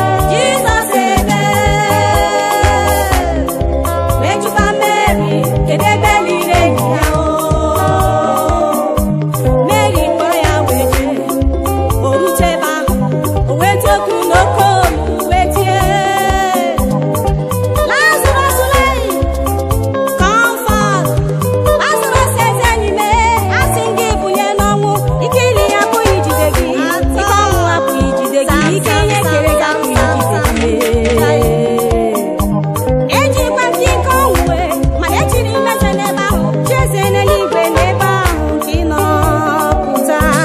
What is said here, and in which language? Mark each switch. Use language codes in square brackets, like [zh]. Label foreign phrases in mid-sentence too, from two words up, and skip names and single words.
[ig] Jizọs ebe, mejụkwa Mary, kedu ebe liri enyi ya o? Mary kpọrọ ya wee jee, o rute ebe ahụ, o wee toku n'oke olu wee tie, "Lazarus lee, [en] come forth. [ig] Lazarus eze enyi m, a sị m gị bunye n'ọnwụ, ike ili ya apụghị ijide gị, ike ọnwụ apụghị ijide gị, ike ihe kere gị apụghị ijide gị." Ejikwa m gị ike ọnwụ wee, mana ejiri m eze n'ebe ahụ, chi eze n'eluigwe n'ebe ahụ ka ị nọ pụta.